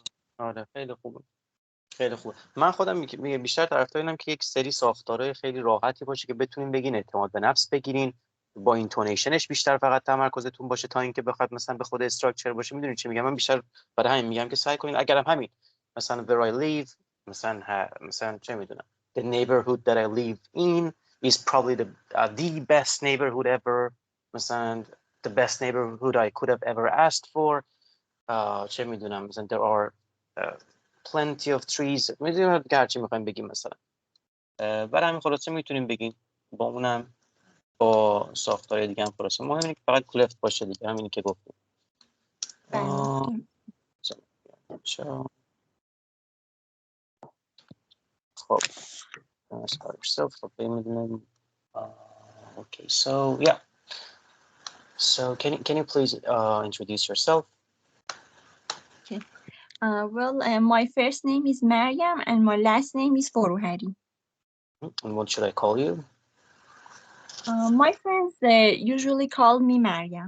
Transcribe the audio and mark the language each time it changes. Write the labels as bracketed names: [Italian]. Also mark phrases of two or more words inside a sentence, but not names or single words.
[Persian] آره خیلی خوبه، خیلی خوبه. من خودم میگم بیشتر طرفدار اینم که یک سری ساختارهای خیلی راحتی باشه که بتونین بگین، اعتماد به نفس بگیرین، با اینتونیشنش بیشتر فقط تمرکزتون باشه تا اینکه بخواد مثلا به خود استراکچر باشه. میدونید چی میگم؟ من بیشتر برای همین میگم که سعی کنین اگرم همین مثلا [English] where I live، [Persian] مثلا چه میدونم [English] the neighborhood that I live in is probably the best neighborhood ever، [Persian] مثلا [English] the best neighborhood I could have ever asked for. [Persian] چه میدونم مثلا [English] there are plenty of trees. [Persian] میدونم که هرچی میخوایم بگیم مثلا. برای همین خلاصه میتونیم بگیم با اونم با ساختار دیگه هم خلاصه مهم اینه که فقط کلفت باشه دیگه، همینی که گفتیم. خب خب میدونم. [English] Okay, so yeah. So can you please introduce yourself? Okay. Well, my first name is Maryam and my last name is Foruhari. And what should I call you? My friends usually call me Maryam.